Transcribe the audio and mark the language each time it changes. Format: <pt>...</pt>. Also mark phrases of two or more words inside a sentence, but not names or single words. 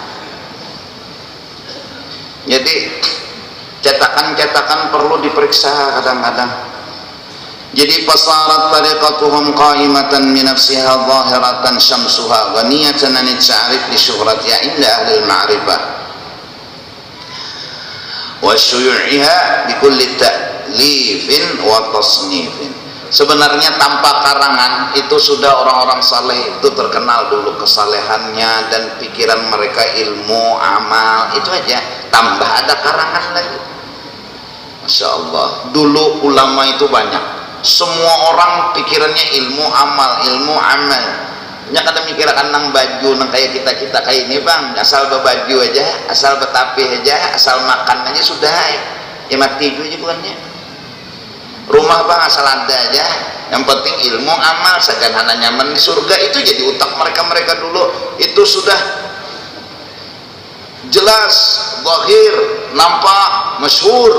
<bjn>Jadi cetakan-cetakan perlu diperiksa kadang-kadang.</bjn> <ar>Jadi فاشتهار طريقتهم قائمة من نفسها ظاهرة شمسها غنية عن التعريف لشهرتها عند أهل المعرفة وشيوعها بكل تأليف وتصنيف.</ar> <bjn>Sebenarnya tanpa karangan itu sudah orang-orang saleh itu terkenal dulu kesalehannya dan pikiran mereka ilmu amal itu aja, tambah ada karangan lagi. Masya Allah, dulu ulama itu banyak, semua orang pikirannya ilmu amal nya kadang mikirkan nang baju nang kayak kita kayak ini bang, asal berbaju aja, asal betapih aja, asal makan aja sudah ya mati itu aja bukannya rumah bang asal ada aja, yang penting ilmu amal sederhana nyaman di surga. Itu jadi utak mereka dulu itu sudah jelas, zahir, nampak, masyhur.</bjn>